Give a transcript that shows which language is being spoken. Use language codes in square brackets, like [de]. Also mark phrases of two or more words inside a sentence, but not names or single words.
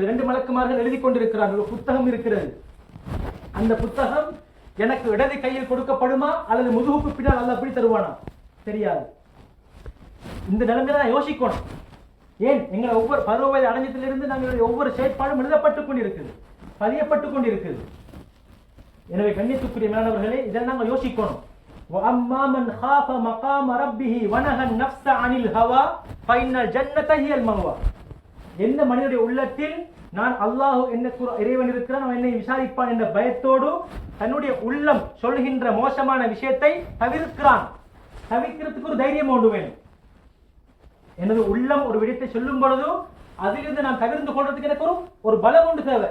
[ta] 2 மலக்குமார்கள் எழுதி கொண்டிருக்கிறார்கள், ஒரு புத்தகம் இருக்கிறது. அந்த புத்தகம் எனக்கு இடது கையில் கொடுக்கப்படுமா அல்லது முதுகுக்கு பின்னால் அல்ல அப்படி தருவானா? தெரியாது. இந்த நிலைமையில நான் யோசிக்கணும். ஏன் எங்களை ஒவ்வொரு பருவ வயது அடைஞ்சத்திலிருந்து நாங்கள் ஒவ்வொரு செயற்பாடும் எழுதப்பட்டு கொண்டிருக்குது, பதியப்பட்டு கொண்டிருக்குது. எனவே கண்ணியத்துக்குரிய மேலானவர்களே, இதெல்லாம் நாங்கள் யோசிக்கணும். [ar] وَأَمَّا مَنْ خَافَ مَقَامَ رَبِّهِ وَنَهَى النَّفْسَ عَنِ الْهَوَى فَإِنَّ الْجَنَّةَ هِيَ الْمَأْوَى. [ta] எந்த மனிதனுடைய உள்ளத்தில் நான் அல்லாஹ் என்ன இறைவன் இருக்கிறான், அவன் என்னை விசாரிப்பான் என்ற பயத்தோடு தன்னுடைய உள்ளம் சொல்கின்ற மோசமான விஷயத்தை தவிர்க்கிறான். தவிர்க்கிறதுக்கு ஒரு தைரியம் ஒன்று வேணும். எனது உள்ளம் ஒரு விடயத்தை சொல்லும் பொழுது அதிலிருந்து நான் தவிர்த்து கொள்றதுக்கு எனக்கு ஒரு பலம் ஒன்று தேவை.